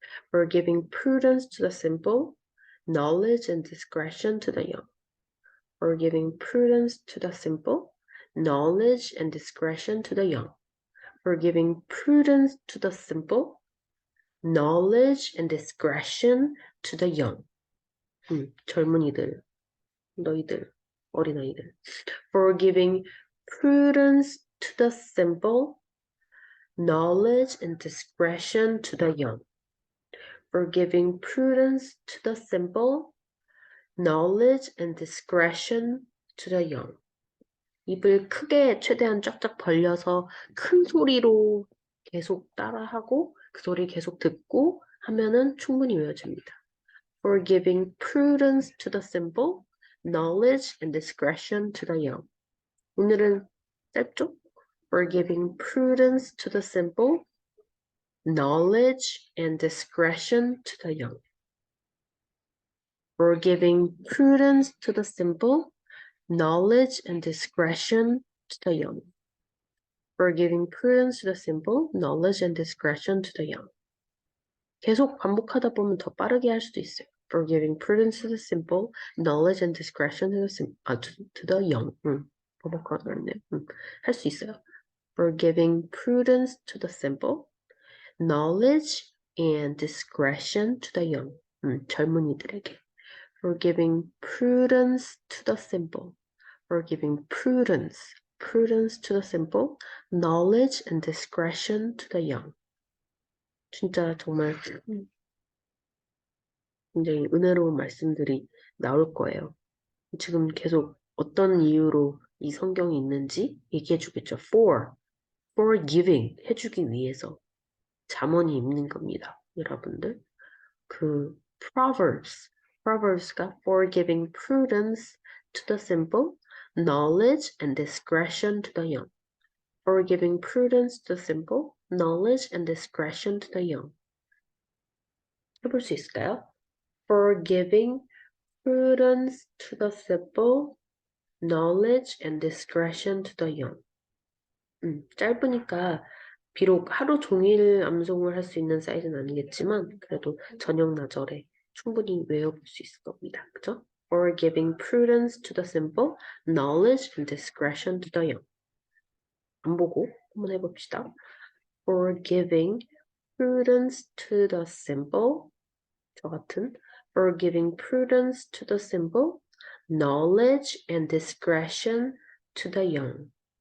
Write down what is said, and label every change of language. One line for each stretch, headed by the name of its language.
English: For giving prudence to the simple, knowledge and discretion to the young. For giving prudence to the simple, knowledge and discretion to the young. For giving prudence to the simple, knowledge and discretion to the young.
Korean: 젊은이들, 너희들, 어린아이들.
English: For giving prudence to the simple, knowledge and discretion to the young. For giving prudence to the simple, knowledge and discretion to the young.
Korean: 입을 크게 최대한 쫙쫙 벌려서 큰 소리로 계속 따라하고 그 소리 계속 듣고 하면은 충분히 외워집니다.
English: For giving prudence to the simple, knowledge and discretion to the young.
Korean: 오늘은 짧죠?
English: For giving prudence to the simple, knowledge and discretion to the young. For giving prudence to the simple, knowledge and discretion to the young. For giving prudence to the simple, knowledge and discretion to the young.
Korean: 계속 반복하다 보면 더 빠르게 할 수도 있어요.
English: For giving prudence to the simple, knowledge and discretion to the young.
Korean: 반복하다 그랬네. 할 수 있어요.
English: For giving prudence to the simple, knowledge and discretion to the young.
Korean: 젊은이들에게.
English: For giving prudence to the simple. For giving prudence to the simple, knowledge and discretion to the young.
Korean: 진짜 정말 굉장히 은혜로운 말씀들이 나올 거예요. 지금 계속 어떤 이유로 이 성경이 있는지 얘기해 주겠죠.
English: For giving
Korean: 해주기 위해서 잠언이 있는 겁니다. 여러분들 그
English: Proverbs가 for giving prudence to the simple, knowledge and discretion to the young. For giving prudence to the simple, knowledge and discretion to the young.
Korean: 해볼 수 있을까요?
English: For giving prudence to the simple, knowledge and discretion to the young.
Korean: 짧으니까 비록 하루 종일 암송을 할 수 있는 사이즈는 아니겠지만 그래도 저녁 나절에 충분히 외워볼 수 있을 겁니다. 그죠?
English: For giving prudence to the simple, knowledge and discretion to the young.
Korean: 안 보고 한번 해봅시다.
English: For giving prudence to the simple.
Korean: 저 같은.
English: For giving prudence to the simple, knowledge and discretion to the young.